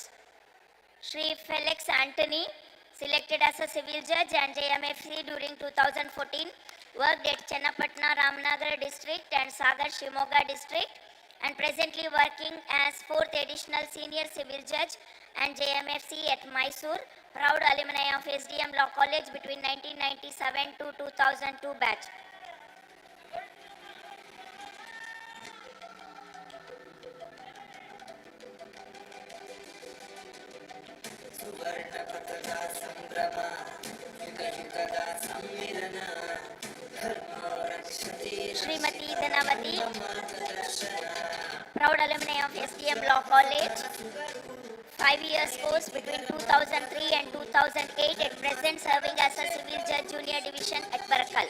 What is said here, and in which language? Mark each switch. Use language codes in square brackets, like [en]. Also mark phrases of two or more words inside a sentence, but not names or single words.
[en] Shri Felix Anthony, selected as a civil judge and JMFC during 2014, worked at Chennapatna, Ramnagar district and Sagar, Shimoga district, and presently working as 4th additional senior civil judge and JMFC at Mysore. Proud alumni of SDM Law College between 1997 to 2002 batch. [kn] ಸುವರ್ಣ ಪಥದ ಸಂಭ್ರಮ ಯುಗ ಯುಗದ ಸಮ್ಮಿಲನ ಧರ್ಮ ರಕ್ಷತೆ [en] Srimati Dhanavati, [kn] ಮಾರ್ಗದರ್ಶನ [en] proud alumni of SDM Law College, 5 years course between 2003 and 2008, at present serving as a civil judge, junior division at Barakal.